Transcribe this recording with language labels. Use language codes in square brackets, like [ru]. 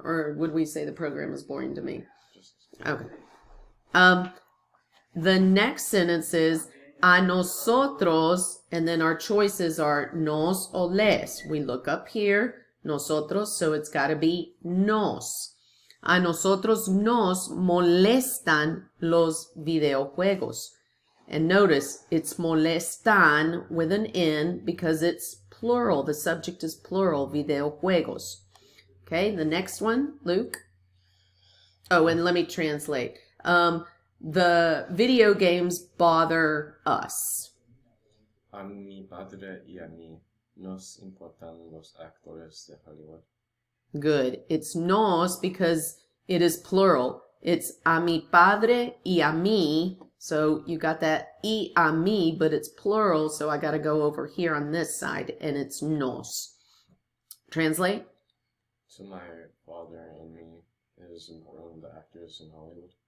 [en] Or would we say the program is boring to me? Okay. The next sentence is [es] a nosotros, [en] and then our choices are [es] nos o les. [en] We look up here, nosotros, so it's got to be nos. [es] A nosotros nos molestan los videojuegos. [en] And notice, it's molestan with an N because it's plural. The subject is plural, videojuegos. Okay, the next one, Luke. Oh, and let me translate. The video games bother us. [es] A mi padre y a mí nos importan los actores de Hollywood. [en] Good. It's nos because it is plural. It's [es] a mi padre y a mí. [en] So you got that [es] y a mí, [en] but it's plural. So I got to go over here on this side, and it's nos. Translate. To my father and me, it is important the actors in Hollywood.